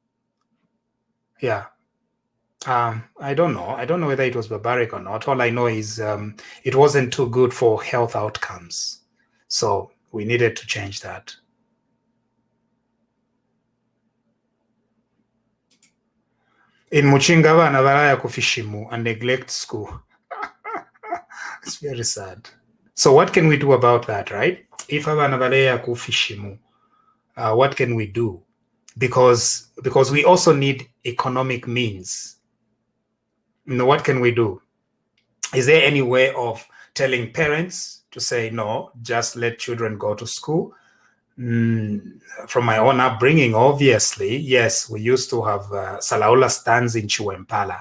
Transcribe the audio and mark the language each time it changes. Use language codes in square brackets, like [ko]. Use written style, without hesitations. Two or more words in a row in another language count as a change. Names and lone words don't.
[en] Yeah. I don't know. I don't know whether it was barbaric or not. All I know is it wasn't too good for health outcomes. So we needed to change that. In Muchinga, [bem] abana baraya ku fishimu [en] and neglect school. It's very sad. So what can we do about that, right? If [bem] abana baraya ku fishimu, [en] what can we do? Because we also need economic means. What can we do? Is there any way of telling parents to say, no, just let children go to school? From my own upbringing, obviously, yes, we used to have Salaula stands in Chiwempala.